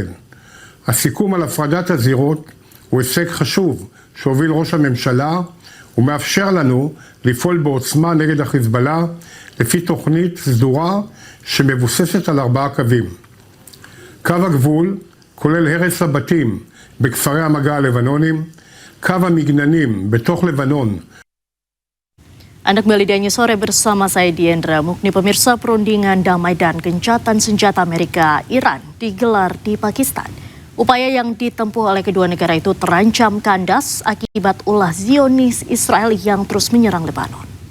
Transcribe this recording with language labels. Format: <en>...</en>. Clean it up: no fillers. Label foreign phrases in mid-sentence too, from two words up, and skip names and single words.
<he>הסיכום על הפרדת הזירות הוא הישג חשוב שהוביל ראש הממשלה, ומאפשר לנו לפעול בעוצמה נגד החיזבאללה לפי תוכנית סדורה שמבוססת על 4 קווים. קו הגבול כולל הרס הבתים בכפרי המגע הלבנונים, קו המגננים בתוך לבנון.</he> <id>Anda kembali di Annya Sore bersama saya Diendra Mukni. Pemirsa, perundingan damai dan gencatan senjata Amerika Iran digelar di Pakistan. Upaya yang ditempuh oleh kedua negara itu terancam kandas akibat ulah Zionis Israel yang terus menyerang Lebanon.</id>